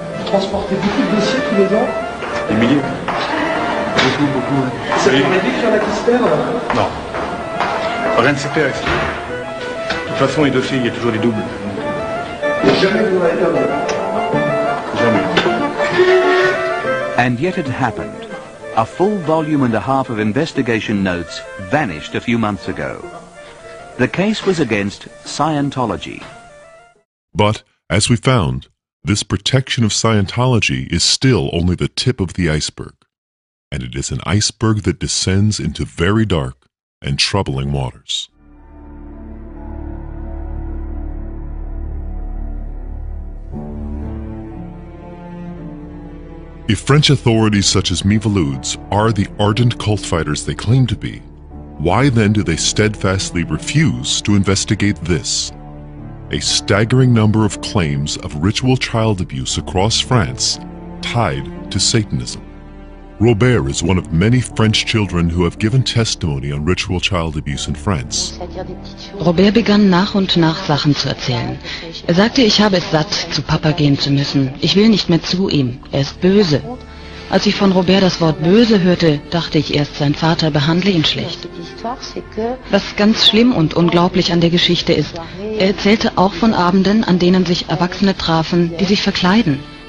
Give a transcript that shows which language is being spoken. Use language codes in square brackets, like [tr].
[fr] Transportez beaucoup de dossiers tous les ans? Des milliers. Beaucoup. Ça peut arriver qu'il y en a qui se perdent? Non. Rien ne se perd ici. De toute façon, les dossiers, il y a toujours des doubles. Jamais vous n'avez perdu. Jamais. [en] And yet it happened. A full volume and a half of investigation notes vanished a few months ago. The case was against Scientology. But, as we found, this protection of Scientology is still only the tip of the iceberg. And it is an iceberg that descends into very dark and troubling waters. If French authorities such as Miviludes are the ardent cult fighters they claim to be, why then do they steadfastly refuse to investigate this? A staggering number of claims of ritual child abuse across France tied to Satanism. Robert is one of many French children who have given testimony on ritual child abuse in France. [de] Robert begann nach und nach Sachen zu erzählen. Er sagte, ich habe es satt, zu Papa gehen zu müssen. Ich will nicht mehr zu ihm. Er ist böse. Als ich von Robert das Wort böse hörte, dachte ich erst, sein Vater behandle ihn schlecht. Was ganz schlimm und unglaublich an der Geschichte ist, er erzählte auch von Abenden, an denen sich Erwachsene trafen, die sich verkleiden.